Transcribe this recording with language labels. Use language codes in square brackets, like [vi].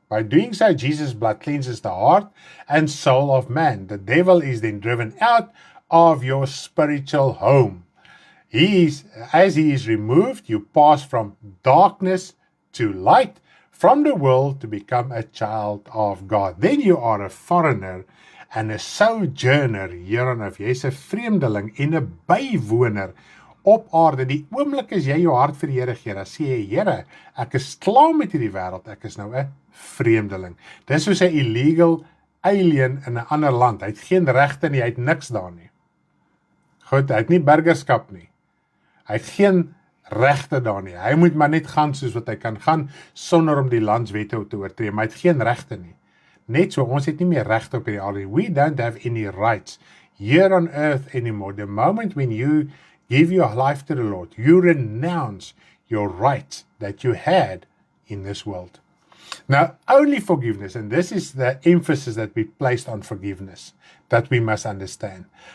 [en] By doing so, Jesus' blood cleanses the heart and soul of man. The devil is then driven out of your spiritual home. As he is removed, you pass from darkness to light, from the world to become a child of God. Then you are a foreigner and a sojourner hier on earth. [af] Jy is 'n vreemdeling en 'n bywoner op aarde. Die oomblik as jy jou hart vir die Here gee, dan sê jy, Here, ek is klaar met hierdie wêreld, ek is nou 'n vreemdeling. Dis soos 'n illegal alien in 'n ander land. Hy het geen regte nie, hy het niks daar nie. Goed, hy het nie burgerskap nie. Hy het geen regte daar nie. Hy moet maar net gaan soos wat hy kan gaan, sonder om die landswette te oortree, maar hy het geen regte nie. Net so, ons het nie meer regte op hierdie aarde. [en] We don't have any rights here on earth anymore. The moment when you give your life to the Lord, you renounce your rights that you had in this world. Now, only forgiveness, and this is the emphasis that we placed on forgiveness, that we must understand.